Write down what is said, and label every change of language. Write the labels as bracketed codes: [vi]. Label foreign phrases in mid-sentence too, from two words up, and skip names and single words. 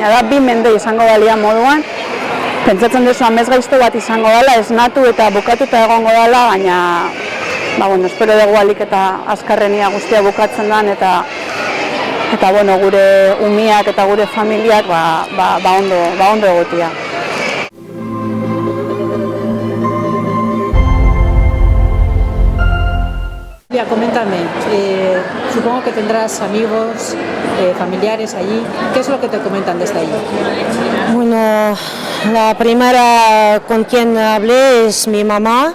[eu] Baina da, 2 mende izango dalia moduan, pentsatzen duzu amez gaizto bat izango dela, esnatu eta bukatuta egongo dela, baina, espero dugu alik eta azkarrenia guztia bukatzen den, eta gure umiak eta gure familiak, ondo egotia. [es] Coméntame, supongo que tendrás amigos, familiares allí. ¿Qué es lo que te comentan desde allí? Bueno, la primera con quien hablé es mi mamá.